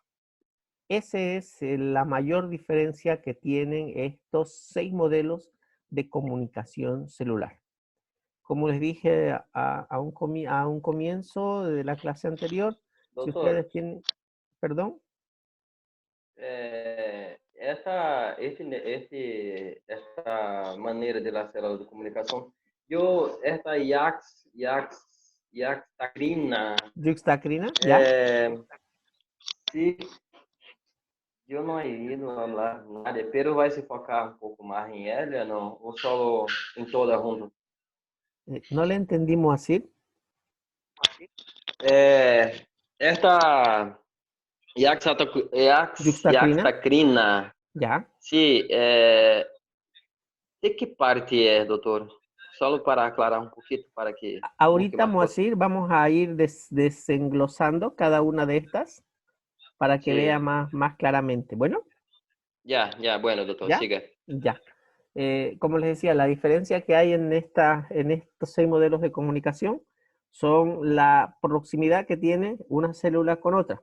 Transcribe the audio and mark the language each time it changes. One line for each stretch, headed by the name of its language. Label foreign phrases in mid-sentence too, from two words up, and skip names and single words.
Spanish: Esa es la mayor diferencia que tienen estos 6 modelos de comunicación celular. Como les dije a un comienzo de la clase anterior, si
Portuguese: Doutor,
Spanish: ustedes tienen, perdón,
Portuguese: essa maneira
Spanish: de la célula
Portuguese: de comunicação, esta Yaxtacrina,
Spanish: yuxtacrina, ¿ya?
Portuguese: é, se eu não iria falar nada, pero vai se focar um pouco mais em ela, não? Ou só em toda junto?
Spanish: No le entendimos así. Esta Yuxtacrina, Yaxtacrina, ¿ya?
Portuguese: sim, de que parte é, doutor?
Spanish: Solo para aclarar un poquito, para que busque Ahorita más cosas. vamos a ir desenglosando cada una de estas para que vea Sí, más claramente. Bueno, ya, bueno, doctor, ¿ya? siga. Ya. Como les decía, la diferencia que hay en estos 6 modelos de comunicación son la proximidad que tiene una célula con otra.